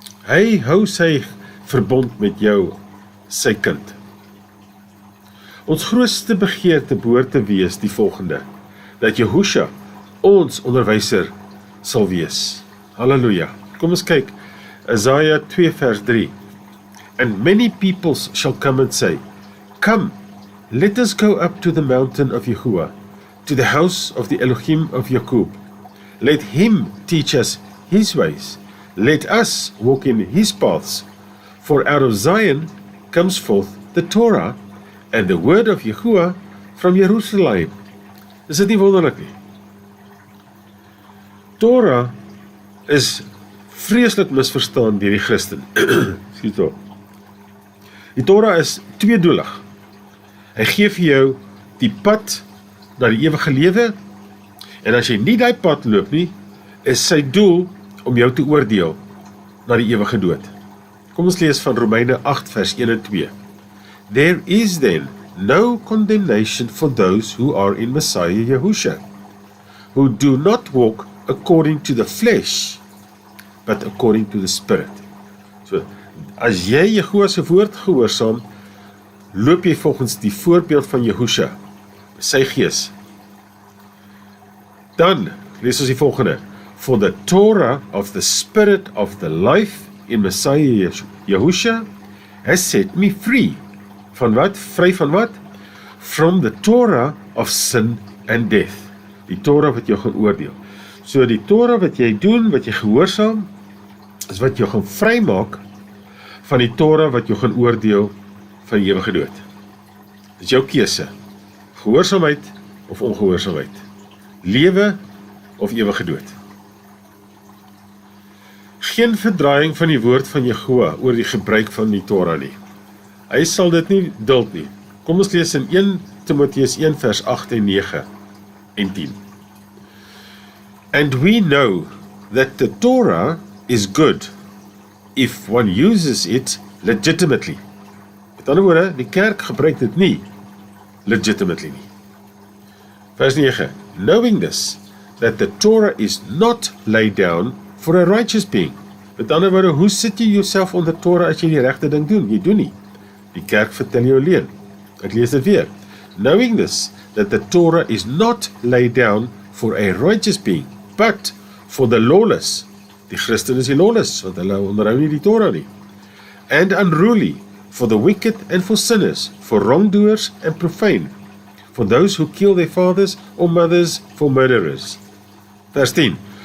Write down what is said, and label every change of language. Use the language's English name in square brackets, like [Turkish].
[Afrikaans] Hy hou sy verbond met jou, sy kind. Ons grootste begeerte behoort te wees die volgende, dat Jehosha ons onderwyser sal wees. Halleluja. Kom ons kyk, Isaiah 2 vers 3. [English] And many peoples shall come and say, Come, let us go up to the mountain of Yahuwah, to the house of the Elohim of Jacob. Let him teach us his ways. Let us walk in his paths. For out of Zion comes forth the Torah, and the word of Yahuwah from Jerusalem. [Afrikaans] Is dit nie wonderlik nie? Torah is vreeslik misverstaan deur die Christen. Skiet op. Die Torah is tweedoelig. Hy gee vir jou die pad na die ewige lewe, en as jy nie die pad loop nie, is sy doel om jou te oordeel na die ewige dood. Kom ons lees van Romeine 8 vers 1 en 2. [English] There is then no condemnation for those who are in Messiah Yahusha, who do not walk according to the flesh, but according to the Spirit. [Afrikaans] So, as jy Jehovah se woord gehoorsaam, loop jy volgens die voorbeeld van Yahusha, sy gees. Dan lees ons die volgende. [English] For the Torah of the Spirit of the life in Messiah Yahusha has set me free. [Afrikaans] Van wat? Vry van wat? [English] From the Torah of sin and death. [Afrikaans] Die Torah wat jou gaan oordeel. So die Torah wat jy doen, wat jy gehoorsaam, is wat jou gaan vrymaak van die Torah wat jou gaan oordeel van die ewige dood. Dit is jou keuse. Gehoorsaamheid of ongehoorsaamheid. Lewe of ewige dood. Geen verdraaiing van die woord van Jehovah oor die gebruik van die Torah nie. Hy sal dit nie duld nie. Kom ons lees in 1 Timotheus 1 vers 8 en 9 en 10. [English] And we know that the Torah is good if one uses it legitimately. [Afrikaans] Met ander woorde, die kerk gebruik dit nie legitimately nie. Vers 9. [English] Knowing this, that the Torah is not laid down for a righteous being. [Afrikaans] Met ander woorde, hoe sit jy jouself onder Torah as jy die regte ding doen? Jy doen nie. Die kerk vertel jou alleen. Ek lees dit weer. [English] Knowing this, that the Torah is not laid down for a righteous being, but for the lawless. [Afrikaans] Die Christen is die lawless, want hulle onderhou nie die Torah nie. [English] And unruly, for the wicked and for sinners, for wrongdoers and profane, for those who kill their fathers or mothers, for murderers. [Afrikaans] Vers 10.